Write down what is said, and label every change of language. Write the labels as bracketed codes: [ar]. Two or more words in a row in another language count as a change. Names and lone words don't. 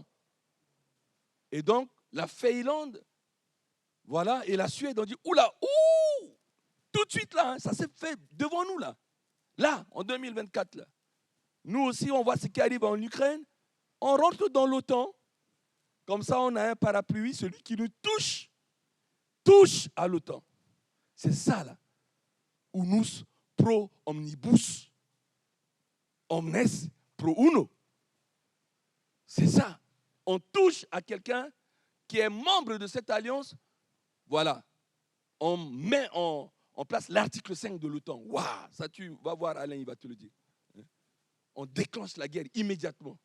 [fr] Et donc, la Finlande, voilà, et la Suède ont dit, oula, ouh, tout de suite là, hein, ça s'est fait devant nous là. Là, en 2024, là. Nous aussi, on voit ce qui arrive en Ukraine. On rentre dans l'OTAN. Comme ça, on a un parapluie, celui qui nous touche à l'OTAN. C'est ça là. [la] Unus pro omnibus. Omnes pro uno. [fr] C'est ça. On touche à quelqu'un qui est membre de cette alliance. Voilà. On met en place l'article 5 de l'OTAN. Waouh, ça tu vas voir Alain, il va te le dire. On déclenche la guerre immédiatement.